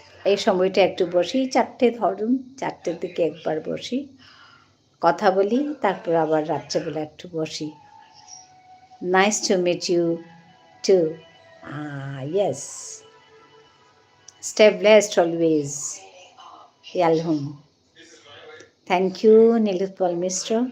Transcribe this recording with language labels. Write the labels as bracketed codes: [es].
[bn] এই সময়টা একটু বসি, 4টে ধরুন, 4টের দিকে একবার বসি, কথা বলি, তারপর আবার রাত্রেবেলা একটু বসি। [en] Nice to meet you too. Yes, stay blessed always, Yelhom. Thank you, Nilotpal Mishra.